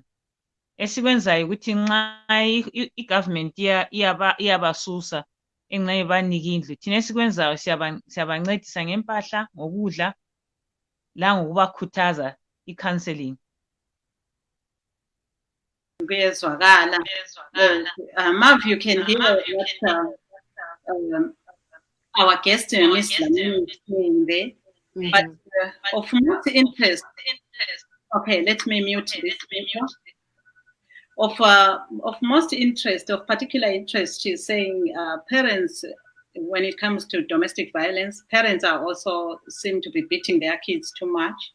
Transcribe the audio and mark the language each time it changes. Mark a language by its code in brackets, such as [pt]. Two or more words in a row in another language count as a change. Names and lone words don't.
[nd] Esikwenzayo ukuthi nxa i-government iyabasusa enxa ibanike indlu, thina esikwenzayo siyabancedisa ngempahla, ngokudla, langokubakhuthaza i-counseling. Kuyezwakala. [en] Mav, you can hear what our guest, Ms. Lamini, is saying there. But of most interest, okay, let me mute this. Of most interest, of particular interest, she's saying parents, when it comes to domestic violence, parents are also seem to be beating their kids too much.